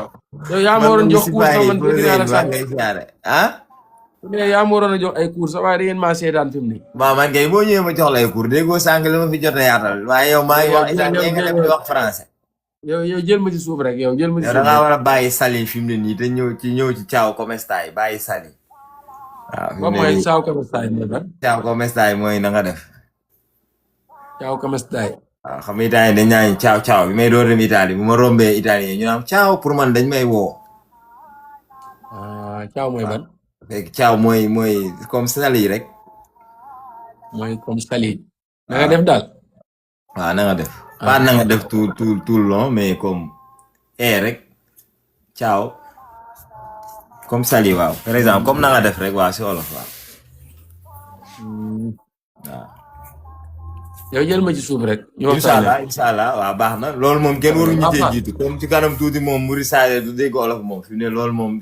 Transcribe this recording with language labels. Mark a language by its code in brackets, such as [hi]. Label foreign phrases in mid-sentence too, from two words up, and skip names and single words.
[wo] yow yaa ma waroon jox cours sax man dégg naa la sax ah. yaa ma waroon a jox ay cours sax waaye da ngeen maa seetaan fi mu ne. waaw man kay boo ñëwee ma jox la ay cours déggoo sànq li ma fi jot a yaatal waaye yow maa ngi wax italien nga dem di wax français. yow jël ma ci suuf rek yow jël ma ci suuf. da ngaa war a bàyyi Sali fi mu ne nii te ñëw ci [it] Ciao come stai [wo] bàyyi Sali. waaw fi mu ne nii [it] Ciao come stai [wo] mooy lan. [it] Ciao come stai [wo] mooy na nga def. [it] Ciao come stai. [wo] waaw xam nga italien dañ naan ciao bi may door dem Italie bu ma rombee italien ñu naan ciao pour man dañ may woo. ciao mooy ban. léegi ciao mooy comme Sali rek. mooy comme Sali. na nga def daal. waaw na nga def. pas na nga def [fr] tout le long mais comme [wo] rek ciao comme Sali waaw [fr] par exemple comme [wo] na nga def rek waaw si wolof waaw. waaw. yow jël ma ci suuf rek. [ar] incha allah [wo] waaw baax na loolu moom kenn waruñu cee jiitu comme ci kanam tuuti moom Mouride Sadio du dégg olof moom fi mu ne loolu moom.